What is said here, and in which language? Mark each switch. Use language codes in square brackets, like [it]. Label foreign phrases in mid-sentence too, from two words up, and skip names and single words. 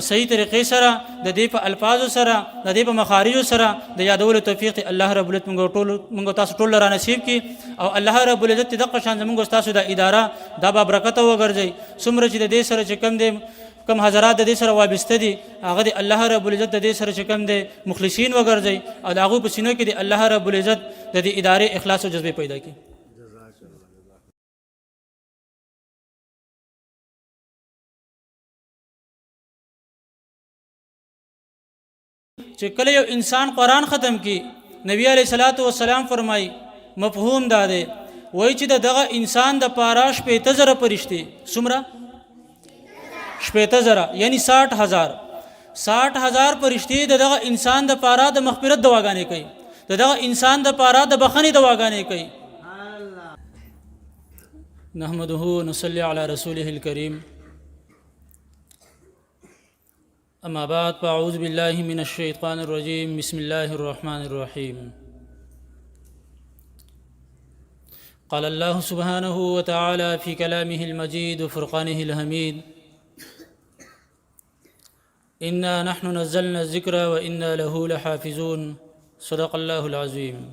[ps] صحیح طریقې سره د دې په الفاظو سره د دې په مخارجو سره د یادولو توفیق [ar] الله رب العزت [ps] موږ تاسو ټول را نصیب کړي او [ar] الله رب العزت [ps] دغه شان زموږ تاسو د اداره دا به برکت وګرځي څومره چې د دې سره چې کم دی کم حضرات د دې سره وابسته دي هغه د [ar] الله رب العزت [ps] د دې سره چې کم دی مخلصین وګرځي او د هغوی په سینو کې د [ar] الله رب العزت [ps] د دې ادارې اخلاص او جذبې پیدا کړي چې کله یو انسان قرآن ختم کی نبی [ar] علیہ الصلوۃ والسلام [ps] فرمای مفهوم دا دی وای چې دغه انسان د پاراش په 7000 پرشتي څومره 7000 یعنی 60000 پرشتي دغه انسان د پارا د مغفرت دواګانې کوي دغه انسان د پارا د بخښنې دواګانې کوي [ar] نحمده ونصلي على رسوله الكريم أما بعد فأعوذ بالله من الشيطان الرجيم بسم الله الرحمن الرحيم قال الله سبحانه وتعالى في كلامه المجيد وفرقانه الحميد إنا نحن نزلنا الذكر وإنا له لحافظون صدق الله العظيم